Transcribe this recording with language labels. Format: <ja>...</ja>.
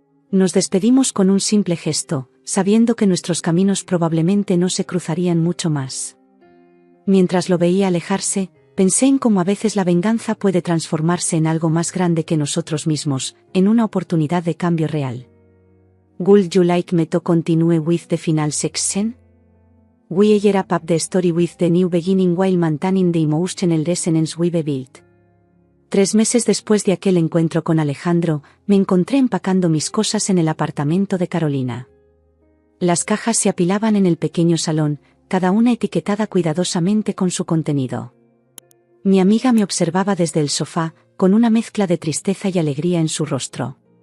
<es>Nos despedimos con un simple gesto, sabiendo que nuestros caminos probablemente no se cruzarían mucho más. Mientras lo veía alejarse, pensé en cómo a veces la venganza puede transformarse en algo más grande que nosotros mismos, en una oportunidad de cambio real.</es> <en>Would you like me to continue with the final section? We wrap up the story with the new beginning while maintaining the emotional resonance we've built.</en> <es>3 meses después de aquel encuentro con Alejandro, me encontré empacando mis cosas en el apartamento de Carolina. Las cajas se apilaban en el pequeño salón, cada una etiquetada cuidadosamente con su contenido. Mi amiga me observaba desde el sofá, con una mezcla de tristeza y alegría en su rostro.</es>